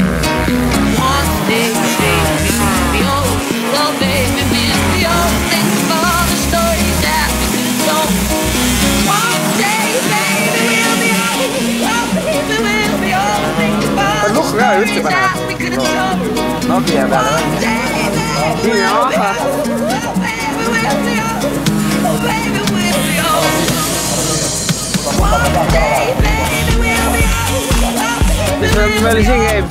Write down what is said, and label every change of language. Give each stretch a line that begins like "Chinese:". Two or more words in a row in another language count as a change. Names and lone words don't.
English: One day, baby, we'll be old. So baby, we'll be old and think about the stories that we could have told. One day, baby, we'll be old. So baby, we'll be old and think about the stories that we could have told.
Estonian: No pia peale või? Nii on. Mis meil siin käib?